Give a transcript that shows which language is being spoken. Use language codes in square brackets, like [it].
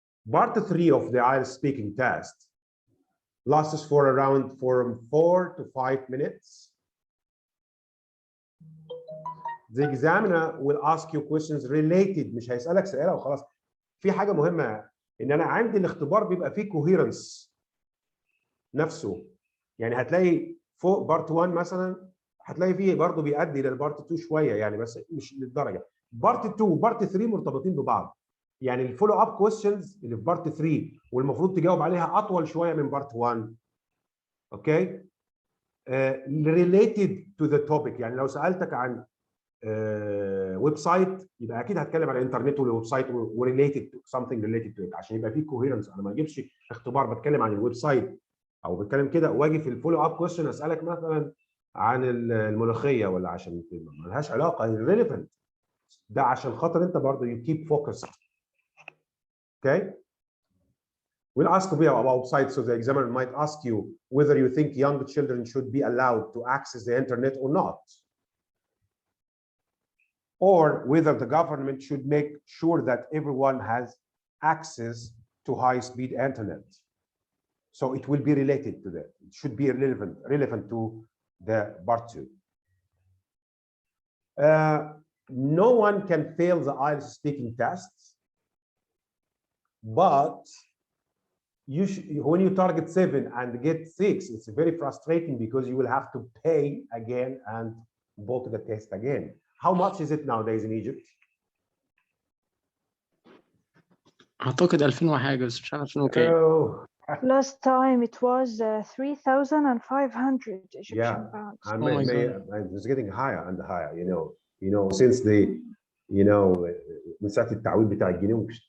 [en] Part 3 of the IELTS speaking test lasts for around from 4 to 5 minutes. The examiner will ask you questions related. [ar] مش هيسألك سؤال وخلاص. في حاجة مهمة إن أنا عندي الاختبار بيبقى فيه coherence نفسه. يعني هتلاقي فوق بارت 1 مثلا هتلاقي فيه برضه بيؤدي للبارت 2 شوية يعني بس مش للدرجة. بارت 2 وبارت 3 مرتبطين ببعض. يعني الفولو اب كويستشنز اللي في بارت 3 والمفروض تجاوب عليها اطول شويه من بارت 1. [en] Okay? related to the topic. [ar] يعني لو سالتك عن ويب سايت يبقى اكيد هتكلم عن الانترنت والويب سايت وريليتد تو [en] something related to it [ar] عشان يبقى في كوهيرنس. انا ما اجيبش اختبار بتكلم عن الويب سايت او بتكلم كده واجي في الفولو اب كويستشن اسالك مثلا عن الملوخيه ولا عشان ما لهاش علاقه. [en] irrelevant. [ar] ده عشان خاطر انت برضه [en] you keep focused. Okay, we'll ask you about websites, so the examiner might ask you whether you think young children should be allowed to access the internet or not, or whether the government should make sure that everyone has access to high-speed internet. So it will be related to that. It should be relevant to the part 2. No one can fail the IELTS speaking tests. But when you target 7 and get 6, it's very frustrating because you will have to pay again and book the test again. How much is it nowadays in Egypt? [ar] اعتقد 2000 وحاجه بس مش عارف 2000 وكام. [en] Oh, Last time it was 3,500 Egyptian pounds. and Oh my God. it's getting higher and higher. You know, since the, [ar] من ساعة التعويض بتاع الجنيه.